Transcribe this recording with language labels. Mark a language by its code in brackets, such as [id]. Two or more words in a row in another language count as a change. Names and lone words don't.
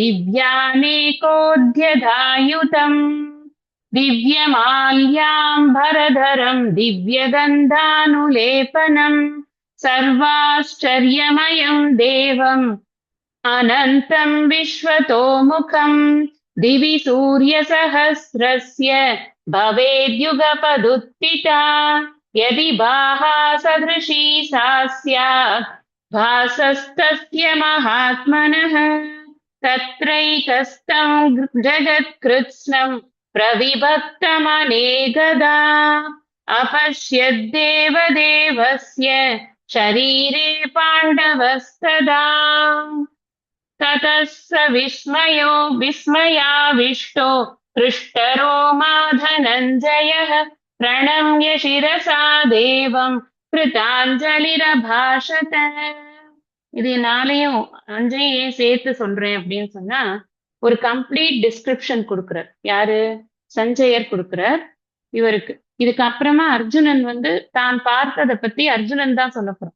[sa] दिव्यानेकोद्यतायुधम् दिव्यमाल्याम्बरधरम् दिव्यगन्धानुलेपनम् सर्वाश्चर्यमयम् देवम् अनन्तम् विश्वतोमुखम् दिवि सूर्यसहस्रस्य भवेद्युगपदुत्थिता यदि भाहा सदृशी सा स्यात् भासस्तस्य महात्मनः तत्रैकस्तं जगत्कृत्स्नं प्रविभक्तमनेकदा अपश्यद्देवदेवस्य शरीरे पाण्डवस्तदा ततः स विस्मयाविष्टो हृष्टरोमा धनञ्जयः प्रणम्य शिरसा देवं கிருதாஞ்சலிரபாஷத. [ta] இது நாளையும் அஞ்சையும் சேர்த்து சொல்றேன் அப்படின்னு சொன்னா ஒரு [en] complete description [ta] கொடுக்கிறார். யாரு? சஞ்சயர் கொடுக்கிறார் இவருக்கு. இதுக்கு அப்புறமா அர்ஜுனன் வந்து தான் பார்த்ததை பத்தி அர்ஜுனன் தான் சொல்ல போறான்.